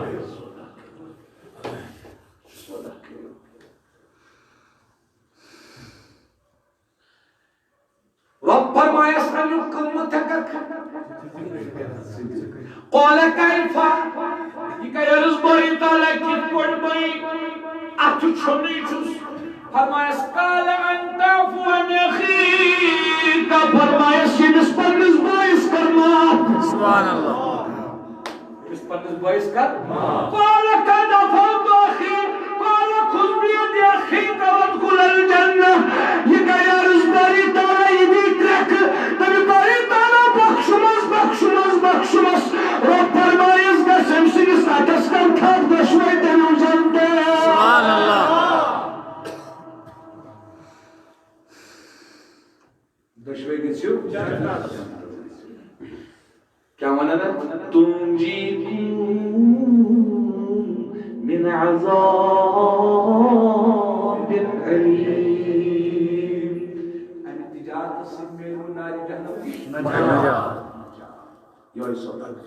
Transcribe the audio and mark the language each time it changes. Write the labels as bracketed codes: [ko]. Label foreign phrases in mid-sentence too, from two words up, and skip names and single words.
[ks] سودا کٔرِو رب فرمایس امیُک قۭمت ہٮ۪ککھ [ar] قال کیف [ur] یہ کہ [ks] عرض باری تعالیٰ کِتھ پٲٹھۍ بٲیی اتھ چھُنٕے چھُس فرمایس [ar] قال ان تعفو عن اخیک [ks] فرمایس ییٚمِس پننِس بٲیِس کر معاف [ar] سبحان اللہ [ks] ییٚمِس پننِس بٲیِس کر [ar] قال قد عفوت اخی قال خذ بيد اخیک وادخل الجنہ [ur] یہ کہ [ks] عرض باری تعالیٰ [ur] یہ بھی [ks] کرکھ تمہِ باری تعالیٰ بخشمس رب فرمایس گژھ أمۍ سٕنٛدِس اَتھس کر تھپھ دۄشوے تٔمِو زن تہِ [ar] سبحان اللہ [ks] دۄشوے گٔژھِو کیٛاہ وَنان [ar] تُنجیکُم من عذاب ألیم [ks] اَمہِ تِجارتہٕ سۭتۍ میلوٕ نارِ جہنم یہوے سودا